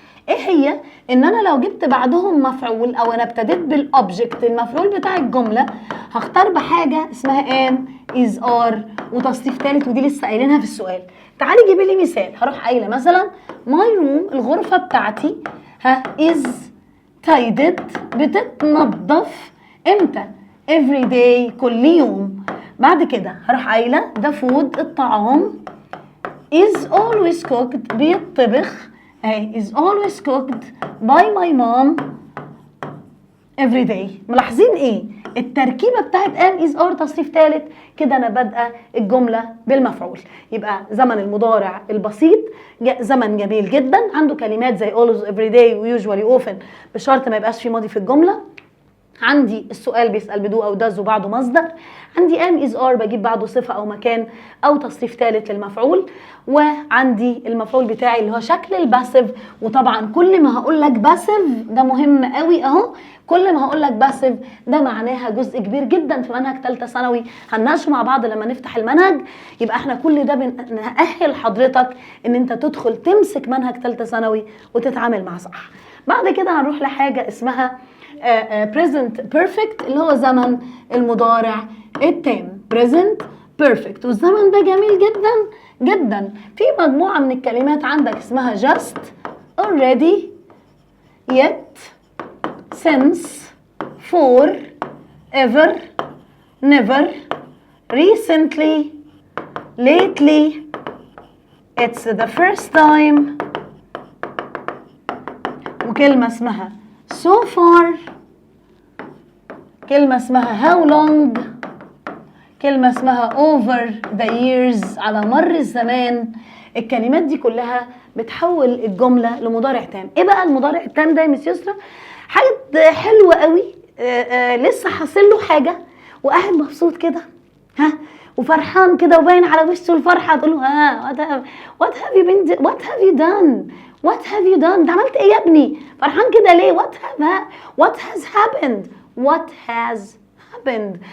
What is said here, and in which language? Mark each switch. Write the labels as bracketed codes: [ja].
[ar] ايه هي؟ ان انا لو جبت بعدهم مفعول او انا ابتديت بالاوبجكت المفعول بتاع الجمله، هختار بحاجه اسمها am is are وتصريف ثالث، ودي لسه قايلينها في السؤال. تعالي جيبي لي مثال. هروح قايله مثلا [en] my room [ar] الغرفه بتاعتي [en] is tidied [ar] بتتنظف امتى؟ [en] every day [ar] كل يوم. [en] بعد كده هروح قايله the food [ar] الطعام [en] is always cooked [ar] بيطبخ [en] is always cooked by my mom every day. [ar] ملاحظين ايه؟ التركيبه بتاعت am is are تصريف ثالث كده انا بادئه الجمله بالمفعول. يبقى زمن المضارع البسيط زمن جميل جدا، عنده كلمات زي always every day و usually often بشرط ما يبقاش في ماضي في الجمله. عندي السؤال بيسأل بدو أو داز وبعده مصدر، عندي am is are بجيب بعده صفة أو مكان أو تصريف ثالث للمفعول، وعندي المفعول بتاعي اللي هو شكل الباسيف. وطبعا كل ما هقول لك باسيف ده مهم قوي اهو، كل ما هقول لك باسيف ده معناها جزء كبير جدا في منهج ثالثه ثانوي، هنناقشه مع بعض لما نفتح المنهج. يبقى احنا كل ده بنأهل حضرتك ان انت تدخل تمسك منهج ثالثه ثانوي وتتعامل مع صح. بعد كده هنروح لحاجه اسمها present perfect اللي هو زمن المضارع التام. present perfect والزمن ده جميل جدا جدا. في مجموعة من الكلمات عندك اسمها [en] just already yet since for ever never recently lately it's the first time [ar] وكلمة اسمها so far، كلمة اسمها how long، كلمة اسمها over the years على مر الزمان. الكلمات دي كلها بتحول الجملة لمضارع تام. ايه بقى المضارع التام ده يا مس يسرا؟ حاجة حلوة قوي. لسه حاصل له حاجة وقاعد مبسوط كده وفرحان كده وباين على وشه الفرحة، تقول له [en] what have you been what have you done [ar] what have you done؟ انت عملت ايه يا ابني؟ فرحان كده ليه؟ [en] what has happened what has happened.